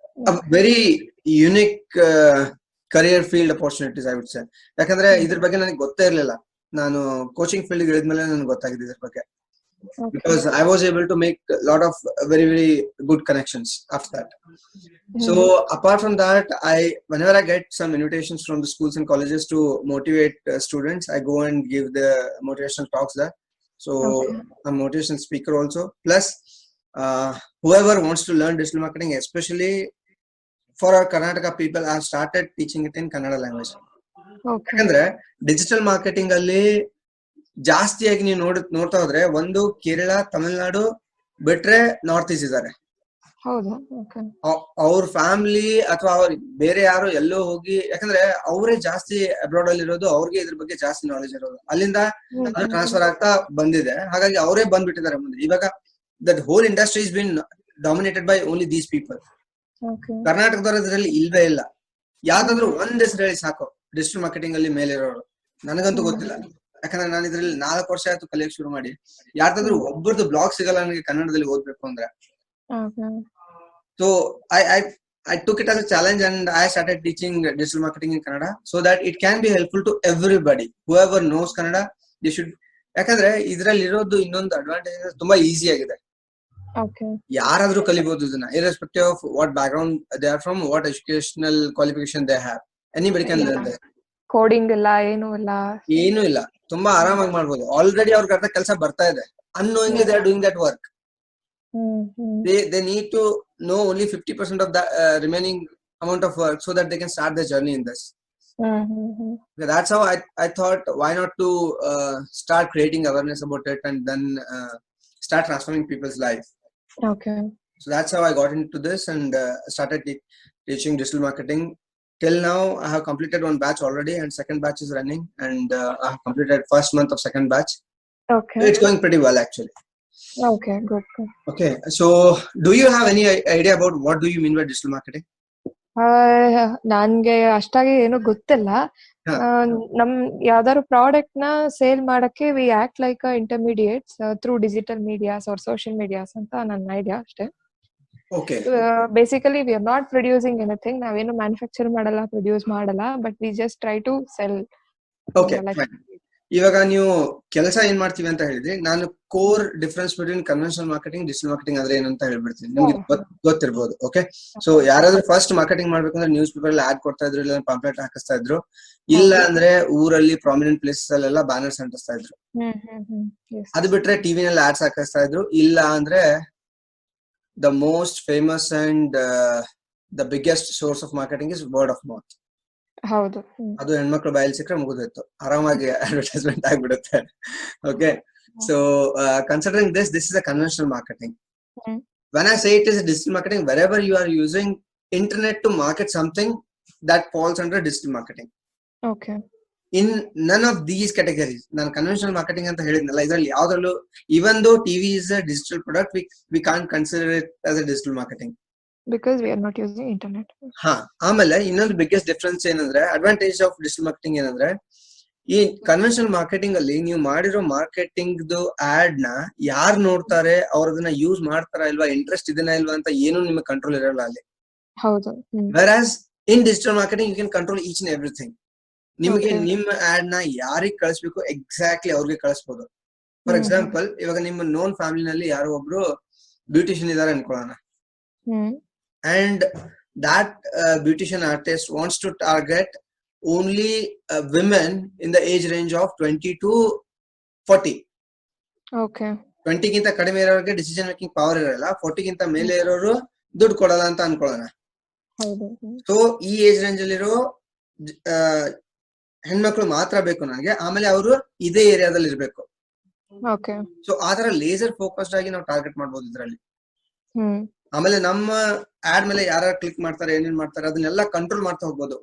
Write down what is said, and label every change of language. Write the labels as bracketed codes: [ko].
[en] A very unique career field opportunities, I would say. [kn] ಯಾಕಂದ್ರೆ ಇದ್ರ ಬಗ್ಗೆ ನನಗೆ ಗೊತ್ತೇ ಇರಲಿಲ್ಲ. ನಾನು ಕೋಚಿಂಗ್ ಫೀಲ್ಡ್ ಇಳಿದ್ಮೇಲೆ ನನಗೆ ಗೊತ್ತಾಗಿದೆ ಇದ್ರ ಬಗ್ಗೆ. [en] Because I was able to make a lot of very good connections after that. So apart from that, whenever I get some invitations from the schools and colleges to motivate students, I go and give the motivational talks there. So I'm a motivational speaker also. Plus, whoever wants to learn digital marketing, especially for our Karnataka people, I have started teaching it in Kannada language. Okay. [kn] ಯಾಕಂದ್ರೆ digital marketing ಅಲ್ಲಿ ಜಾಸ್ತಿಯಾಗಿ ನೀವು ನೋಡ್ತಾ ಹೋದ್ರೆ ಒಂದು ಕೇರಳ, ತಮಿಳ್ನಾಡು ಬಿಟ್ರೆ north East ಇದಾರೆ. ಹೌದಾ? Okay. ಅವ್ರ ಫ್ಯಾಮಿಲಿ ಅಥವಾ ಅವ್ರ ಬೇರೆ ಯಾರು ಎಲ್ಲೋ ಹೋಗಿ, ಯಾಕಂದ್ರೆ ಅವರೇ ಜಾಸ್ತಿ ಅಬ್ರಾಡ್ ಅಲ್ಲಿ ಇರೋದು, ಅವ್ರಿಗೆ ಇದ್ರ ಬಗ್ಗೆ ಜಾಸ್ತಿ ನಾಲೆಜ್ ಇರೋದು, ಅಲ್ಲಿಂದ ಅದು ಟ್ರಾನ್ಸ್ಫರ್ ಆಗ್ತಾ ಬಂದಿದೆ. ಹಾಗಾಗಿ ಅವರೇ ಬಂದ್ಬಿಟ್ಟಿದ್ದಾರೆ ಮುಂದೆ. ಇವಾಗ [en] That whole industry is been dominated by only these people. [kn] ಕರ್ನಾಟಕದವ್ರ ಇದ್ರಲ್ಲಿ ಇಲ್ವೇ ಇಲ್ಲ. ಯಾವ್ದಾದ್ರು ಒಂದ್ ಹೆಸರು ಹೇಳಿ ಸಾಕು ಡಿಜಿಟಲ್ ಮಾರ್ಕೆಟಿಂಗ್ ಅಲ್ಲಿ ಮೇಲೆ ಇರೋರು. ನನಗಂತೂ ಗೊತ್ತಿಲ್ಲ, ಯಾಕಂದ್ರೆ ನಾನು ಇದ್ರಲ್ಲಿ 4 ವರ್ಷ ಆಯ್ತು ಕಲಿಯಕ್ ಶುರು ಮಾಡಿ. ಯಾರ್ದಾದ್ರು ಒಬ್ಬರದ್ದು ಬ್ಲಾಗ್ ಸಿಗಲ್ಲ ನನಗೆ ಕನ್ನಡದಲ್ಲಿ ಓದ್ಬೇಕು ಅಂದ್ರೆ. [en] So I took it as a challenge and I started teaching digital marketing in Kannada so that it can be helpful to everybody. Whoever knows Kannada, they should. [kn] ಯಾಕಂದ್ರೆ ಇದ್ರಲ್ಲಿ ಇರೋದು ಇನ್ನೊಂದು ಅಡ್ವಾಂಟೇಜ್, ತುಂಬಾ ಈಸಿ ಆಗಿದೆ. ಯಾರಾದ್ರೂ ಕಲಿಬಹುದು ಇದನ್ನ, [en] irrespective of what background they are from, what educational qualification they have. Anybody can learn this. [kn] Coding ಇಲ್ಲ, ಏನು ಇಲ್ಲ, ತುಂಬಾ ಆರಾಮಾಗಿ ಮಾಡ್ಬೋದು. ಆಲ್ರೆಡಿ ಅವ್ರಿಗೆ ಅರ್ಧ ಕೆಲಸ ಬರ್ತಾ ಇದೆ. [en] Unknowingly they are doing that work. They need to know only 50% of the remaining amount of work so that they can start their journey in this. Okay, that's how I thought, why not to start creating awareness about it and then start transforming people's life. Okay. So that's how I got into this and started teaching digital marketing. Till now I have completed one batch already and second batch is running, and I have completed first month of second batch. Okay. So it's going pretty well actually. Okay, good. Okay, so do you have any idea about what do you mean by digital marketing? [kn] ನನ್ಗೆ ಅಷ್ಟಾಗಿ ಏನು ಗೊತ್ತಿಲ್ಲ. ನಮ್ ಯಾವ್ದಾದ್ರು product ನ sale ಮಾಡಕ್ಕೆ [en] we act like intermediates through digital medias or social medias [kn] ಅಂತ ನನ್ನ ಐಡಿಯಾ ಅಷ್ಟೇ. [en] Okay. Basically we are not producing anything. [kn] ನಾವೇನು ಮ್ಯಾನುಫ್ಯಾಕ್ಚರ್ ಮಾಡಲ್ಲ, ಪ್ರೊಡ್ಯೂಸ್ ಮಾಡಲ್ಲ, [en] But we just try to sell. Okay, fine. [kn] ಇವಾಗ ನೀವು ಕೆಲಸ ಏನ್ ಮಾಡ್ತೀವಿ ಅಂತ ಹೇಳಿದ್ರಿ. ನಾನು [en] core difference between conventional marketing, digital marketing [kn] ಅಂದ್ರೆ ಏನು ಅಂತ ಹೇಳ್ಬಿಡ್ತೀನಿ. ನಿಮ್ಗೆ ಗೊತ್ತಿರ್ಬೋದು. ಓಕೆ, ಸೊ ಯಾರಾದ್ರೂ ಫಸ್ಟ್ ಮಾರ್ಕೆಟಿಂಗ್ ಮಾಡ್ಬೇಕು ಅಂದ್ರೆ ನ್ಯೂಸ್ ಪೇಪರ್ ಅಲ್ಲಿ ಆಡ್ ಕೊಡ್ತಾ ಇದ್ರು, ಇಲ್ಲ ಪಾಂಪ್ಲೆಟ್ ಹಾಕಿಸ್ತಾ ಇದ್ರು, ಇಲ್ಲ ಅಂದ್ರೆ ಊರಲ್ಲಿ ಪ್ರಾಮಿನೆಂಟ್ ಪ್ಲೇಸಸ್ ಅಲ್ಲೆಲ್ಲ ಬ್ಯಾನರ್ಸ್ ಅಂಟಿಸ್ತಾ ಇದ್ರು. ಅದು ಬಿಟ್ರೆ ಟಿವಿನಲ್ಲಿ ಆಡ್ಸ್ ಹಾಕಿಸ್ತಾ ಇದ್ರು. ಇಲ್ಲ ಅಂದ್ರೆ [en] The most famous and the biggest source of marketing is word of mouth. [kn] ಹೌದು, ಅದು ಹೆಣ್ಮಕ್ಳು ಬಾಯಲ್ಲಿ ಸಿಕ್ಕರೆ ಮುಗಿದೋಯ್ತು, ಆರಾಮಾಗಿ ಅಡ್ವರ್ಟೈಸ್ಮೆಂಟ್ ಆಗ್ಬಿಡುತ್ತೆ. [en] Okay, so considering this is a conventional marketing. When I say it is a digital marketing, wherever you are using internet to market something, that falls under digital marketing. Okay. In none of these categories, [kn] ನಾನು conventional marketing ಅಂತ ಹೇಳಿದ್ನಲ್ಲ, ಇದರಲ್ಲಿ ಯಾವ್ದ್ರಲ್ಲೂ, [en] even though TV is a digital product, we can't consider it as a digital marketing. Because we are not using internet. [kn] ಆಮೇಲೆ ಇನ್ನೊಂದು biggest difference ಏನಂದ್ರೆ, advantage of digital marketing ಏನಂದ್ರೆ, ಈ conventional marketing ಅಲ್ಲಿ ನೀವು ಮಾಡಿರೋ ಮಾರ್ಕೆಟಿಂಗ್ ಆಡ್ ನ ಯಾರು ನೋಡ್ತಾರೆ, ಅವ್ರ ಅದನ್ನ ಯೂಸ್ ಮಾಡ್ತಾರಾ ಇಲ್ವಾ, ಇಂಟ್ರೆಸ್ಟ್ ಇದನ್ನ ಇಲ್ವಾ ಅಂತ ಏನು ನಿಮಗೆ ಕಂಟ್ರೋಲ್ ಇರಲ್ಲ ಅಲ್ಲಿ. ಹೌದು. [en] Whereas in digital marketing you can control each and everything. [kn] ನಿಮಗೆ ನಿಮ್ಮ ಆಡ್ ನ ಯಾರಿಗೆ ಕಳಿಸ್ಬೇಕು ಎಕ್ಸಾಕ್ಟ್ಲಿ ಅವ್ರಿಗೆ ಕಳಿಸ್ಬೋದು. ಫಾರ್ ಎಕ್ಸಾಂಪಲ್, ಇವಾಗ ನಿಮ್ಮ ನೋನ್ ಫ್ಯಾಮಿಲಿನಲ್ಲಿ ಯಾರೋ ಒಬ್ರು ಬ್ಯೂಟಿಷಿಯನ್ ಇದಾರೆ ಅನ್ಕೊಳ್ಳೋಣ, [en] and that beautician artist wants to target only women in the age range of 20 to 40. Okay. [kn] 20 ಗಿಂತ ಕಡಿಮೆ ಇರೋರಿಗೆ ಡಿಸಿಷನ್ ಮೇಕಿಂಗ್ ಪವರ್ ಇರಲ್ಲ, 40 ಗಿಂತ ಮೇಲೆ ಇರೋರು ದುಡ್ಡು ಕೊಡಲ್ಲ ಅಂತ ಅನ್ಕೊಳ್ಳೋಣ. ಸೊ ಈ ಏಜ್ ರೇಂಜ್ ಅಲ್ಲಿರೋ ಹೆಣ್ಮಕ್ಳು ಮಾತ್ರ ಬೇಕು ನನಗೆ, ಆಮೇಲೆ ಅವರು ಇದೇ ಏರಿಯಾದಲ್ಲಿ ಇರ್ಬೇಕು. ಸೊ ಆತರ ಲೇಸರ್ ಫೋಕಸ್ಡ್ ಆಗಿ ನಾವು ಟಾರ್ಗೆಟ್ ಮಾಡ್ಬೋದು ಇದ್ರಲ್ಲಿ. ಆಮೇಲೆ ನಮ್ಮ ಆಡ್ ಮೇಲೆ ಯಾರು ಕ್ಲಿಕ್ ಮಾಡ್ತಾರೆ, ಏನೇನ್ ಮಾಡ್ತಾರೆ, ಅದನ್ನೆಲ್ಲ ಕಂಟ್ರೋಲ್ ಮಾಡ್ತಾ ಹೋಗ್ಬೋದು.